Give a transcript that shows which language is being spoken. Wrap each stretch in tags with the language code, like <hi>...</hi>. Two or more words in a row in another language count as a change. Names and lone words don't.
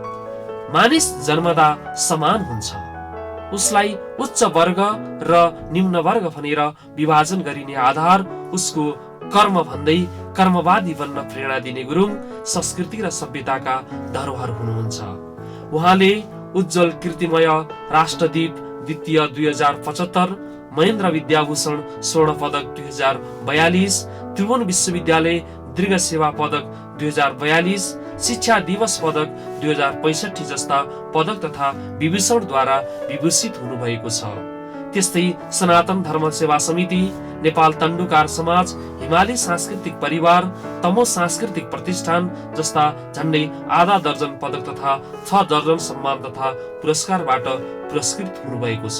<ne>मानिस जन्मदा समान हुन्छ। उसलाई उच्च वर्ग र निम्न वर्ग भनेर विभाजन गरिने आधार उसको कर्म भन्दै कर्मवादी बन्न प्रेरणा दिने गुरुङ संस्कृति र सभ्यताका धरोहर हुनुहुन्छ। उहाँले उज्जवल कीर्तिमय राष्ट्रदीप द्वितीय 2075, महेन्द्र विद्याभूषण स्वर्ण पदक 2042, त्रिभुवन विश्वविद्यालय दीर्घ सेवा पदक 2042, शिक्षा दिवस पदक 2065 जस्ता पदक तथा विभूषणद्वारा विभूषित हुनुभएको छ। त्यस्तै सनातन धर्म सेवा समिति, नेपाल तण्डुकार समाज, हिमाली सांस्कृतिक परिवार, तमो सांस्कृतिक प्रतिष्ठान जस्ता झन्डै आधा दर्जन पदक तथा 6 दर्जन सम्मान तथा पुरस्कारबाट पुरस्कृत हुनुभएको छ।</ne>